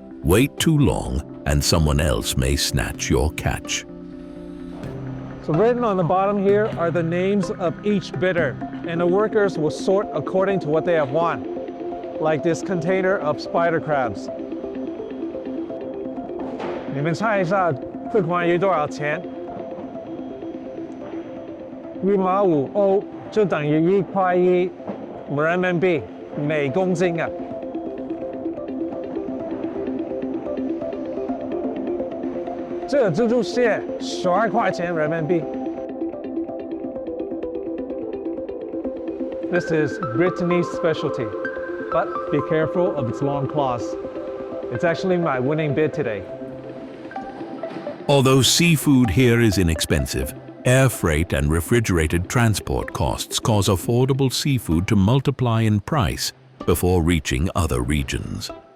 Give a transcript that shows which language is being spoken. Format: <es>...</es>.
<en>Wait too long, and someone else may snatch your catch. So written on the bottom here are the names of each bidder, and the workers will sort according to what they have won, like this container of spider crabs.</en> <zh>你们猜一下这款鱼多少钱？1.5欧就等于1块1人民币每公斤啊！这个蜘蛛蟹12块钱人民币。</zh> <en>This is Brittany's specialty, but be careful of its long claws. It's actually my winning bid today. Although seafood here is inexpensive, air freight and refrigerated transport costs cause affordable seafood to multiply in price before reaching other regions.</en>